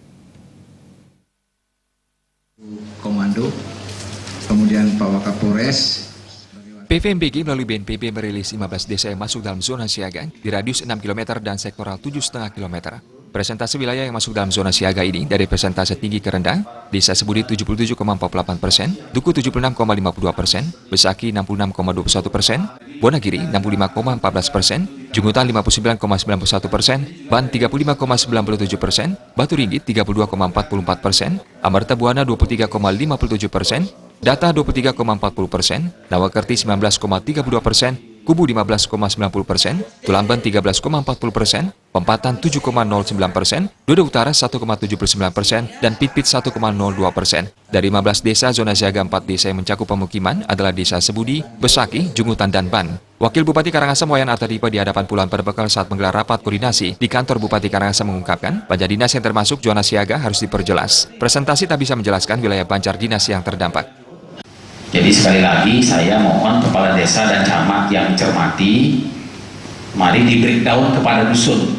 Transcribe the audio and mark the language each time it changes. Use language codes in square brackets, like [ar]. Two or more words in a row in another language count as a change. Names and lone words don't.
[id] Komando, kemudian Pak Wakapolres. PVMBG melalui BNPB merilis 15 desa yang masuk dalam zona siaga di radius 6 km dan sektoral 7,5 km. Presentase wilayah yang masuk dalam zona siaga ini dari persentase tinggi ke rendah, Desa Sebudi 77,48%, Duku 76,52%, Besaki 66,21%, Bonagiri 65,14%, Jungutan 59,91%, Ban 35,97%, Batu Ringgit 32,44%, Amarta Buana 23,57%, Data 23,40%, Nawakerti 19,32%, Kubu 15,90%, Tulamben 13,40%, Pempatan 7,09%, Dodo Utara 1,79%, dan Pitpit 1,02%. Dari 15 desa, zona siaga 4 desa yang mencakup pemukiman adalah Desa Sebudi, Besaki, Jungutan, dan Ban. Wakil Bupati Karangasem Wayan Artadipa di hadapan puluhan perbekal saat menggelar rapat koordinasi di kantor Bupati Karangasem mengungkapkan, Banjar Dinas yang termasuk zona siaga harus diperjelas. Presentasi tak bisa menjelaskan wilayah Banjar Dinas yang terdampak. Jadi sekali lagi saya mohon kepala desa dan camat yang cermati, mari di breakdown kepada dusun.